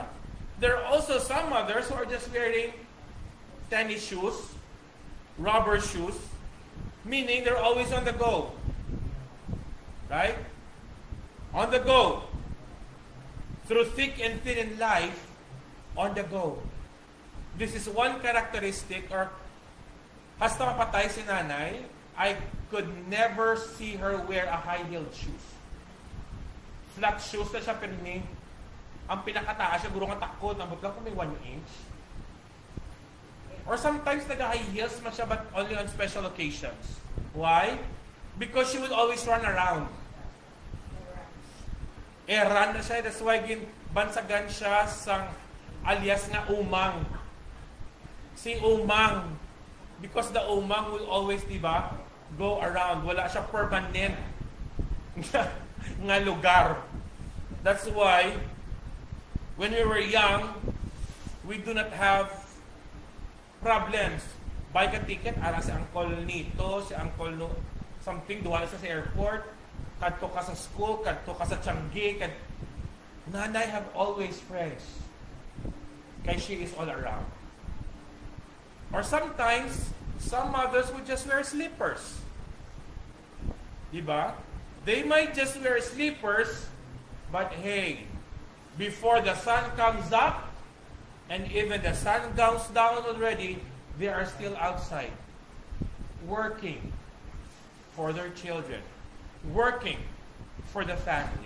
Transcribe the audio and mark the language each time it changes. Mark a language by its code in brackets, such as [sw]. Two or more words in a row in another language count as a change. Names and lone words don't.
[en] There are also some mothers who are just wearing tennis shoes, rubber shoes, meaning they're always on the go. Right? On the go. Through thick and thin in life, on the go. This is one characteristic, or [hil] hasta mapatay si nanay, [en] I could never see her wear a high-heeled shoes. Flat shoes [hil] na siya, pero ni, ang pinakataas siya, guro nga takot, nabot lang kung may 1 inch. [en] Or sometimes [hil] nag-high heels man siya, [en] but only on special occasions. Why? Because she would always run around. [hil] Run na siya, [en] that's why [hil] bansagan siya sang alias nga umang. Si umang. [en] Because the umang will always, diba, go around. [hil] Wala siya permanent nga lugar. [en] That's why, when we were young, we do not have problems. [hil] Buy ka ticket, ara si uncle nito, si uncle no, something, duwala sa airport, kadto ka sa school, kadto ka sa Changi, nanay [en] have always friends. Kaya she is all around. Or sometimes, some mothers would just wear slippers. [hil] Diba? [en] They might just wear slippers, but hey, before the sun comes up, and even the sun goes down already, they are still outside, working for their children, working for the family.